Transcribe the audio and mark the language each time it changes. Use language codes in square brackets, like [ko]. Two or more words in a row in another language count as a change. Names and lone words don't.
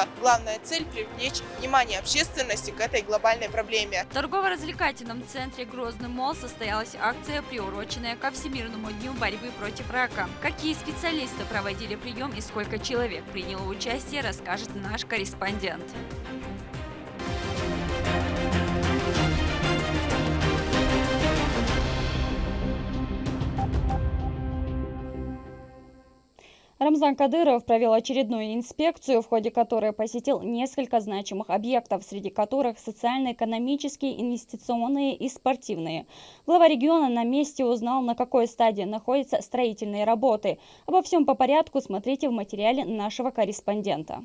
[ru] Главная цель – привлечь внимание общественности к этой глобальной проблеме. В торгово-развлекательном центре «Грозный молл» состоялась акция, приуроченная ко Всемирному дню борьбы против рака. Какие специалисты проводили прием и сколько человек приняло участие, расскажет наш корреспондент. Рамзан Кадыров провел очередную инспекцию, в ходе которой посетил несколько значимых объектов, среди которых социально-экономические, инвестиционные и спортивные. Глава региона на месте узнал, на какой стадии находятся строительные работы. Обо всем по порядку смотрите в материале нашего корреспондента.